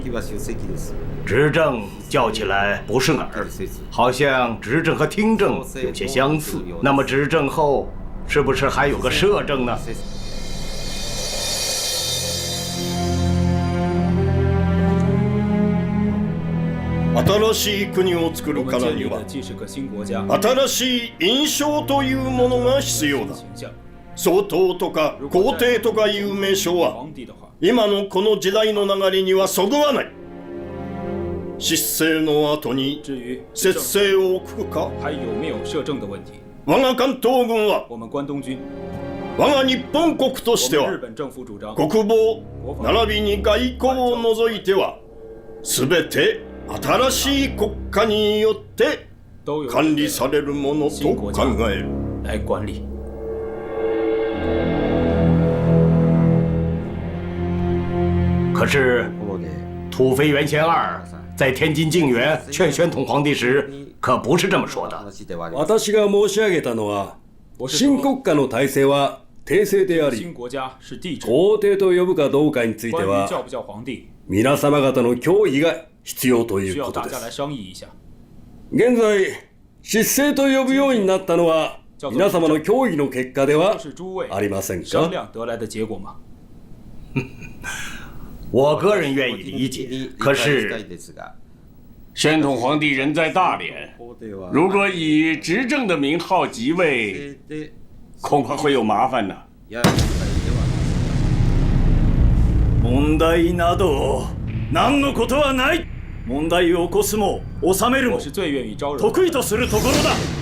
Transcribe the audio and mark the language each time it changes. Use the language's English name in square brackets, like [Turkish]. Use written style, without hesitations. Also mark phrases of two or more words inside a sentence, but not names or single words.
[Chinese] 执政叫起来不顺耳，好像执政和听政有些相似。那么执政后是不是还有个摄政呢？ [Japanese] 新しい国を作るからには新しい印象というものが必要だ。総統とか皇帝とかいう名称は今のこの時代の流れにはそぐわない。失政の後に節制を置くか。我が関東軍は我が日本国としては国防並びに外交を除いては全て新しい国家によって管理されるものと考える。 [Chinese] 可是，土肥原贤二在天津靖远劝宣统皇帝时，可不是这么说的。 [Japanese] 私が申し上げたのは、新国家の体制は帝政であり、皇帝と呼ぶかどうかについては、皆様方の協議が必要ということです。現在、失政と呼ぶようになったのは、皆様の協議の結果ではありませんか？ [Chinese] 我个人愿意理解，可是宣统皇帝人在大连，如果以执政的名号即位，恐怕会有麻烦呢。 [Japanese] 問題など何のことはない。問題を起こすも収めるも得意とするところだ。